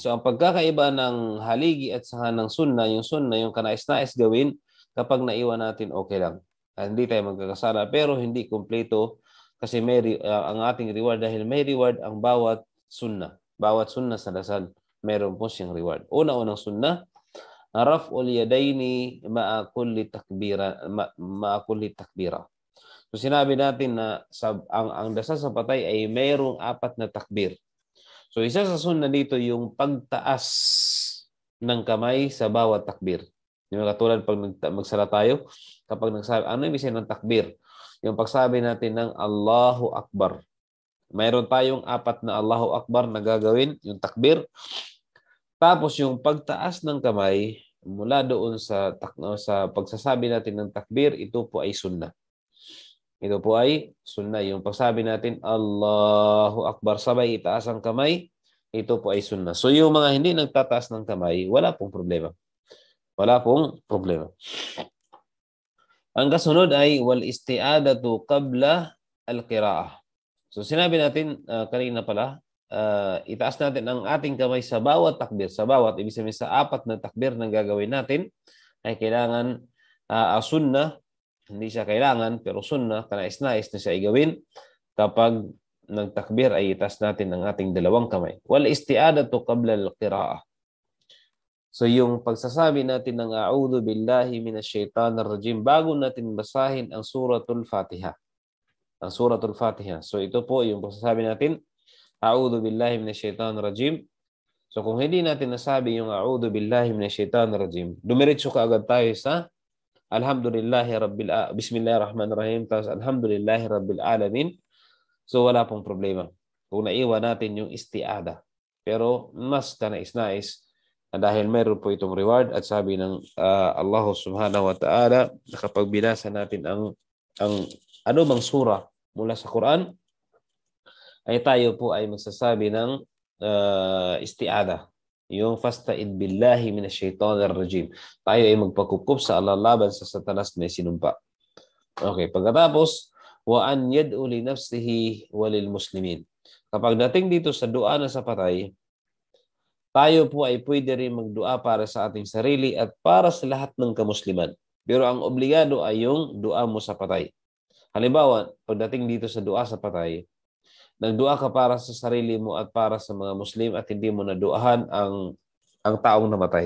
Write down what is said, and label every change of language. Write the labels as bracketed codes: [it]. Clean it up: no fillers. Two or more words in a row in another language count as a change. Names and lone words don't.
[tl] So ang pagkakaiba ng haligi at saka ng sunna, yung kanais-nais gawin, kapag naiwan natin, okay lang. Hindi tayo magkakasala, pero hindi kumpleto kasi ang ating reward, dahil may reward ang bawat sunna. Bawat sunna sa dasal, meron po siyang reward. [ar] Una-unang sunna, رفع اليدين مع كل تكبيرة. [tl] So sinabi natin na ang dasal sa patay ay mayroong 4 na takbir. So isa sa sunna dito yung pagtaas ng kamay sa bawat takbir. Yung katulad pag magsala tayo, kapag nagsabi, ano yung ibig ng takbir? Yung pagsabi natin ng [ar] الله أكبر. [tl] Mayroon tayong 4 na [ar] الله أكبر [tl] na gagawin, yung takbir. Tapos yung pagtaas ng kamay mula doon sa pagsasabi natin ng takbir, ito po ay sunna. Ito po ay sunna. Yung pagsabi natin, [ar] الله أكبر, [tl] sabay itaas ang kamay, ito po ay sunna. So yung mga hindi nagtataas ng kamay, wala pong problema. Wala pong problema. Ang kasunod ay [ar] والاستعاذة قبل القراءة. [tl] So sinabi natin kanina pala, itaas natin ang ating kamay sa bawat takbir. Sa bawat, ibig sabihin sa 4 na takbir na gagawin natin, ay kailangan sunna. Hindi siya kailangan, pero sunnah, kanais-nais na siya igawin. Kapag nagtakbir ay itaas natin ang ating dalawang kamay. [ar] والاستعاذة قبل القراءة. [tl] So yung pagsasabi natin ng [ar] أعوذ بالله من الشيطان الرجيم [tl] bago natin basahin ang suratul Fatiha. Ang suratul Fatiha. So ito po yung pagsasabi natin, [ar] أعوذ بالله من الشيطان الرجيم. [tl] So kung hindi natin nasabi yung [ar] أعوذ بالله من الشيطان الرجيم, [tl] dumiretso kaagad tayo sa Bismillahirrahmanirrahim. [ar] Tapos الحمد لله رب العالمين. [tl] So wala pong problema kung naiwan natin yung isti'ada. Pero mas kanais-nais dahil meron po itong reward at sabi ng Allah [ar] سبحانه وتعالى [tl] na kapag binasa natin ang anumang sura mula sa Quran, ay tayo po ay magsasabi ng isti'ada. [ar] Yung فاستعذ بالله من الشيطان الرجيم. [tl] Tayo ay magpakukup sa Allah laban sa Satanas na sinumpa. Okay, pagkatapos, [ar] وأن يدعو لنفسه وللمسلمين. [tl] Kapag dating dito sa dua na sa patay, tayo po ay pwede rin magdua para sa ating sarili at para sa lahat ng kamusliman. Pero ang obligado ay yung dua mo sa patay. Halimbawa, pagdating dito sa dua sa patay, nagdua ka para sa sarili mo at para sa mga Muslim at hindi mo naduahan ang taong namatay.